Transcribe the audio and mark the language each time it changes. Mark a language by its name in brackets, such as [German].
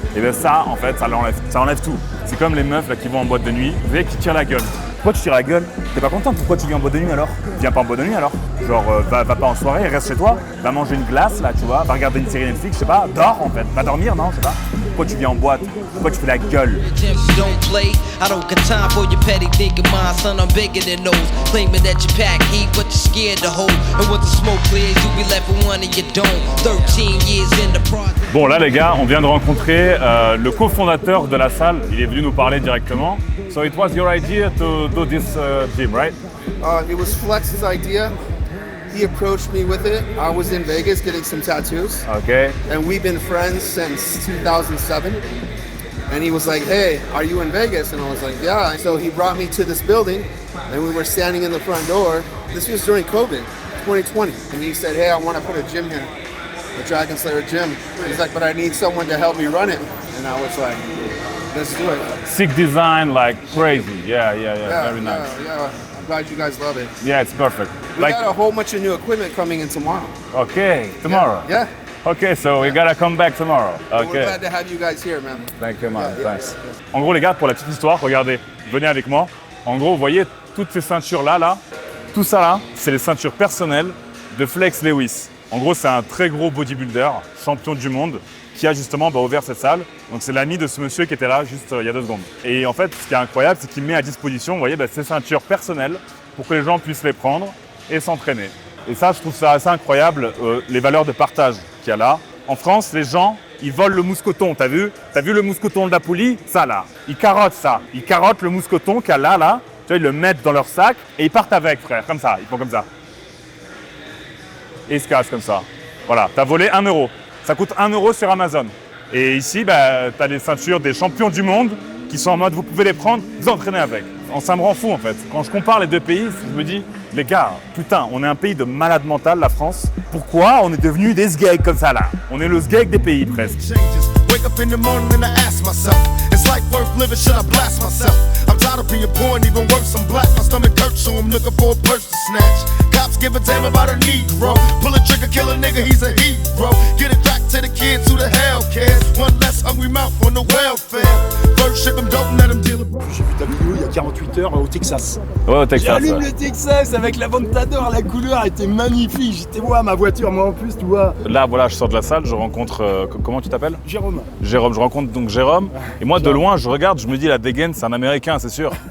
[French] Et bien ça, en fait, ça enlève tout. C'est comme les meufs là, qui vont en boîte de nuit, vous voyez, qui tirent la gueule. Pourquoi tu tires la gueule? T'es pas content? Pourquoi tu viens en boîte de nuit alors? Viens pas en boîte de nuit alors? Genre, va pas en soirée, reste chez toi, va manger une glace là, tu vois, va regarder une série Netflix, je sais pas, dors en fait, va dormir, non, je sais pas. Pourquoi tu viens en boîte? Pourquoi tu fais la gueule? [English] Don't play. I don't got time for your petty thinking mind, son. I'm bigger than those. Claiming that you pack heat, but you're scared to hold. And once the smoke clears, you be left with one and you don't. 13 years in the process. [French] Bon là les gars, on vient de rencontrer le cofondateur de la salle. Il est venu nous parler directement. [English] So it was your idea to do this gym, right? It was Flex's idea. He approached me with it. I was in Vegas getting some tattoos. Okay. And we've been friends since 2007. And he was like, hey, are you in Vegas? And I was like, yeah. So he brought me to this building and we were standing in the front door. This was during COVID, 2020. And he said, hey, I want to put a gym here, the Dragon Slayer gym. He's like, but I need someone to help me run it. And I was like, let's do it. Sick design, like crazy. Yeah, very nice. Yeah. I'm glad you guys love it. Yeah, it's perfect. We got a whole bunch of new equipment coming in tomorrow. Okay, tomorrow. Yeah. Okay, so we gotta come back tomorrow. We're Okay. glad to have you guys here, man. Thank you, man. Yeah, Thanks. [French] En gros, les gars, pour la petite histoire, regardez, venez avec moi. En gros, vous voyez toutes ces ceintures là, tout ça là, c'est les ceintures personnelles de Flex Lewis. En gros, c'est un très gros bodybuilder, champion du monde, qui a justement ouvert cette salle. Donc c'est l'ami de ce monsieur qui était là juste il y a 2 secondes. Et en fait, ce qui est incroyable, c'est qu'il met à disposition, vous voyez, ces ceintures personnelles pour que les gens puissent les prendre et s'entraîner. Et ça, je trouve ça assez incroyable, les valeurs de partage qu'il y a là. En France, les gens, ils volent le mousqueton, t'as vu? T'as vu le mousqueton de la poulie? Ça, là. Ils carottent ça. Ils carottent le mousqueton qu'il y a là, là. Tu vois, ils le mettent dans leur sac et ils partent avec, frère. Comme ça, ils font comme ça. Et ils se cassent comme ça. Voilà, t'as volé 1 €. Ça coûte 1 € sur Amazon. Et ici, bah, t'as les ceintures des champions du monde qui sont en mode, vous pouvez les prendre, vous entraînez avec. Ça me rend fou, en fait. Quand je compare les deux pays, je me dis, les gars, putain, on est un pays de malade mental, la France. Pourquoi on est devenu des sgeeks comme ça, là? On est le sgeek des pays, presque. [English] Wake up in the morning and I ask myself, is life worth living? Should I blast myself? I'm tired of being poor and even worse, I'm black. My stomach hurts, so I'm looking for a purse to snatch. Cops give a damn about a Negro. Pull a trigger, kill a nigga, he's a hero. Get it back to the kids who the hell cares. One less hungry mouth on the welfare. First ship him, don't let him deal it. [French] J'ai vu ta vidéo il y a 48 heures au Texas. Ouais, au Texas. J'allume Ouais. le Texas avec la Ventador, la couleur était magnifique. J'étais voir ma voiture, moi en plus, tu vois. Là, voilà, je sors de la salle, je rencontre. Comment tu t'appelles? Jérôme. Jérôme, je rencontre donc Jérôme. Et moi, de loin, je regarde, je me dis, la dégaine, c'est un Américain, c'est sûr.